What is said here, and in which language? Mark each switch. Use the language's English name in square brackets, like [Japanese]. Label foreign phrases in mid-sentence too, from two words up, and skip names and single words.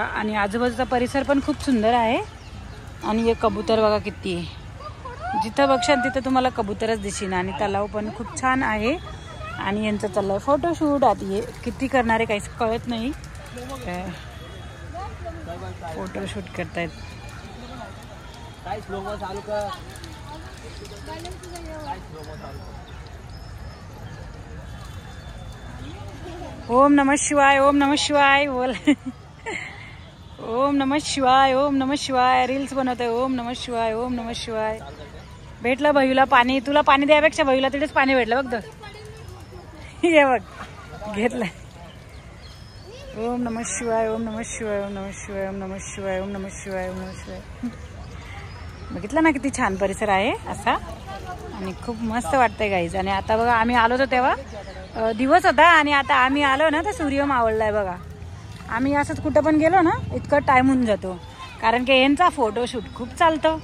[Marathi] आणि आजूबाजूचा परिसर पण खूप सुंदर आहे. आणि हे कबूतर बघा किती आहे. जिथं बघशाल तिथं तुम्हाला कबूतरच दिसेल. आणि तलाव पण खूप छान आहे. आणि यांचं चाललंय फोटोशूट. आधी हे किती करणारे काहीच कळत नाही. फोटोशूट करतायत. [Sanskrit] ओम नमः शिवाय, ओम नमः शिवाय बोल. ओम नमः शिवाय, ओम नमः शिवाय. [Marathi] रील्स बनवत आहे. [Sanskrit] ओम नमः शिवाय, ओम नमः शिवाय. [Marathi] भेटलं भैयूला पाणी. तुला पाणी द्यापेक्षा भैयूला तिथेच पाणी भेटलं बघ. हे बघ घेतलं. [Sanskrit] ओम नमः शिवाय, ओम नमः शिवाय, ओम नमः शिवाय, ओम नमः शिवाय, ओम नमः शिवाय, ओम नमः शिवाय. [Marathi] बघितलं ना किती छान परिसर आहे असा. आणि खूप मस्त वाटतंय गाईज. आणि आता बघा आम्ही आलो होतो तेव्हा दिवस होता आणि आता आम्ही आलो ना तर सूर्य मावळलाय बघा. आम्ही असंच कुठं पण गेलो ना इतकं टाइम होऊन जातो. कारण की यांचा फोटोशूट खूप चालतं.